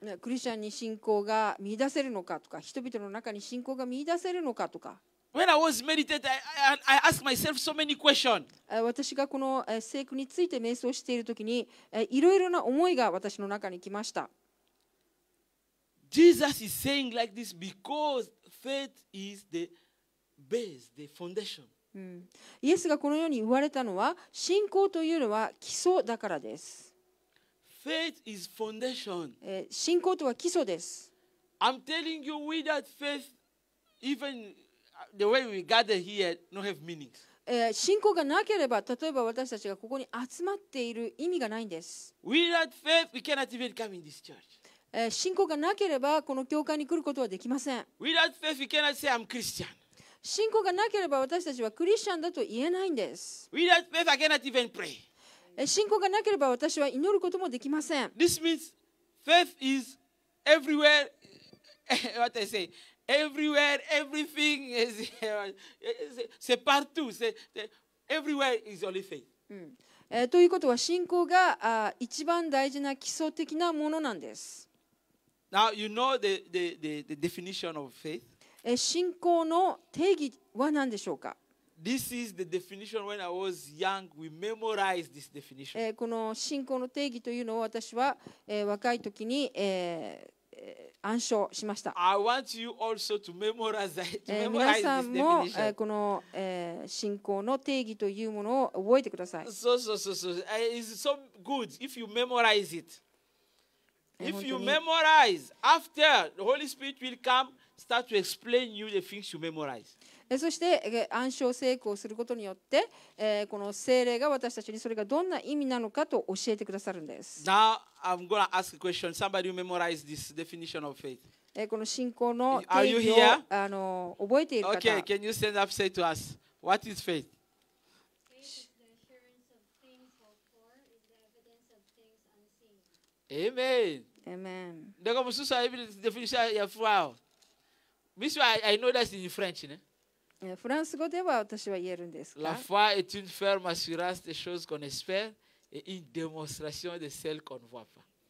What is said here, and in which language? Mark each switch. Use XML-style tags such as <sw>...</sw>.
<ja>クリスチャンに信仰が見出せるのかとか、人々の中に信仰が見出せるのかとか。</ja> <en>When I was meditating, I asked myself so many questions.</en> <ja>私がこの聖句について瞑想しているときに、いろいろな思いが私の中に来ました。</ja> <en>Jesus is saying like this because faith is the base, the foundation.</en> <ja>イエスがこのように言われたのは、信仰というのは基礎だからです。</ja> <en>Faith is foundation.</en> <ja>信仰とは基礎です。</ja> <en>I'm telling you, without faith, even the way we gather here, don't have meanings.</en> <ja>信仰がなければ、例えば私たちがここに集まっている意味がないんです。</ja> <en>Without faith, we cannot even come in this church.</en> <ja>信仰がなければ、この教会に来ることはできません。</ja> <en>Without faith, we cannot say I'm Christian.</en> <ja>信仰がなければ私たちはクリスチャンだと言えないんです。</ja> <en>Without faith, I cannot even pray.</en> <ja>信仰がなければ私は祈ることもできません。</ja> <en>This means faith is everywhere, what I say, everywhere, everything is,</en> <fr>c'est partout.</fr> <en>Everywhere is only faith.</en> <ja>ということは信仰が一番大事な基礎的なものなんです。</ja> <en>Now, you know the definition of faith?</en> <ja>信仰の定義は何でしょうか？</ja> <en>This is the definition. When I was young, we memorized this definition.</en> <ja>この信仰の定義というのを私は若い時に暗唱しました。</ja> <en>I want you also to memorize</en> <ja>皆さ</ja> <en>this</en> <ja>んも</ja> <en>definition.</en> <ja>この信仰の定義というものを覚えてください。</ja> <en>So, it's so good if you memorize it. If you memorize, after the Holy Spirit will come, start to explain you the things you memorize.</en> <ja>そして暗唱聖句をすることによってこの聖霊が私たちにそれがどんな意味なのかと教えてくださるんです。</ja> <en>Now, I'm going to ask a question. Somebody who memorized this definition of faith.</en> <ja>この信仰の</ja> <en>Are</en> <ja>定</ja> <en>you</en> <ja>義</ja> <en>here?</en> <ja>を覚えている方、</ja> <en>Okay, can you stand up and say to us, what is faith? Faith is the assurance of things hoped for, is the evidence of things unseen. Amen. Amen.</en> <fr>Donc, comme ça, definition, il y a foi.</fr> <en>This I know that's in French.</en> <ja>フランス語では私は言えるんですが</ja> <fr>La foi est une ferme assurance des choses qu'on espère et une démonstration de celles qu'on ne voit pas.</fr>